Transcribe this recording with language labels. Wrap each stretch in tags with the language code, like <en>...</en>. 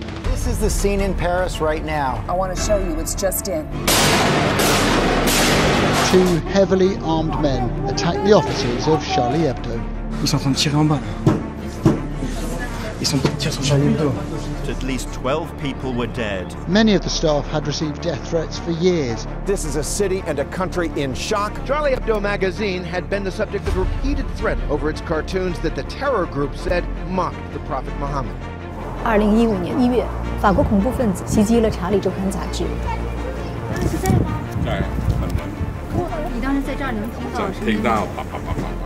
<en>This is the scene in Paris right now. I want to show you, it's just in. 2 heavily armed men attacked the offices of Charlie Hebdo.</en> <fr>Ils sont en train de tirer en bas. Ils sont en train de tirer sur Charlie Hebdo.</fr> <en>At least 12 people were dead. Many of the staff had received death threats for years. This is a city and a country in shock. Charlie Hebdo magazine had been the subject of repeated threat over its cartoons that the terror group said mocked the Prophet Muhammad.</en> <zh>2015年1月，法国恐怖分子袭击了《查理周刊》杂志。是这个吗？对，很难。你当时在这儿能听到？听到，啪啪啪啪。</zh>